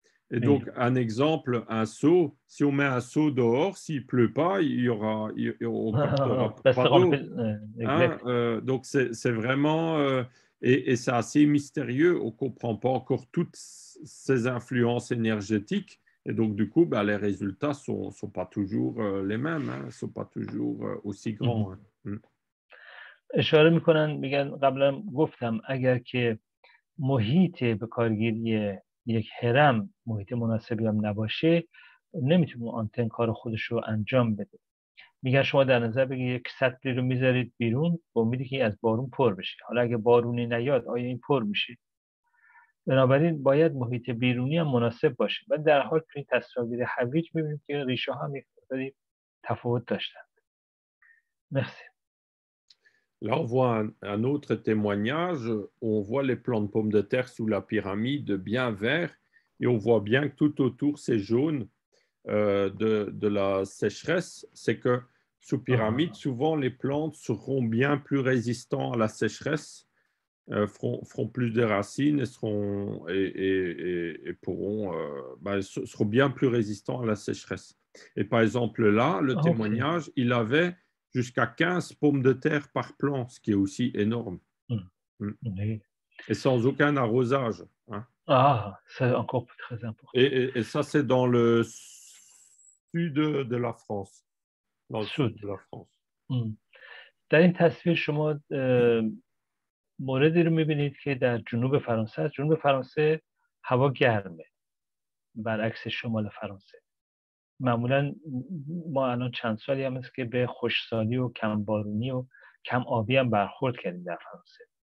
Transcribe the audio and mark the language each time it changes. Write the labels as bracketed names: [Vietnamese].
[French] Et donc, un exemple, un seau, si on met un seau dehors, s'il ne pleut pas, on ne captera pas d'eau. Donc, c'est vraiment... et c'est assez mystérieux, on ne comprend pas encore toutes ces influences énergétiques. Et donc, du coup, les résultats ne sont pas toujours les mêmes, ne sont pas toujours aussi grands. [Persian] اشاره میکنن، میگن قبلا گفتم اگر که محیط به کارگیری یک هرم محیط مناسبی هم نباشه نمیتونه آنتن کار خودش رو انجام بده. میگن شما در نظر بگیرید یک سطلی رو میذارید بیرون با امیدی که از بارون پر بشه. حالا اگه بارونی نیاد آیا این پر میشه؟ بنابراین باید محیط بیرونی هم مناسب باشه. و در حال توی تصاویر هویج میبینید که ریشه ها هم یک مقداری تفاوت داشتن. [French] Merci. Là, on voit un autre témoignage. On voit les plants de pommes de terre sous la pyramide bien verts et on voit bien que tout autour, c'est jaune de la sécheresse. C'est que sous pyramide, souvent, les plantes seront bien plus résistantes à la sécheresse, feront plus de racines et pourront, seront bien plus résistants à la sécheresse. Et par exemple, là, le témoignage, il avait jusqu'à 15 pommes de terre par plant, ce qui est aussi énorme. Oui. Et sans aucun arrosage. Hein. Ah, c'est encore très important. Et ça, c'est dans le sud de la France. Dans le sud de la France. [Persian] در این تصویر شما موردی رو میبینید که در جنوب فرانسه است. جنوب فرانسه هوا گرمه برعکس شمال فرانسه. معمولا ما الان چند سالی هم هست که به خشکسالی و کمبارونی و کم آبی هم برخورد کردیم در فرانسه.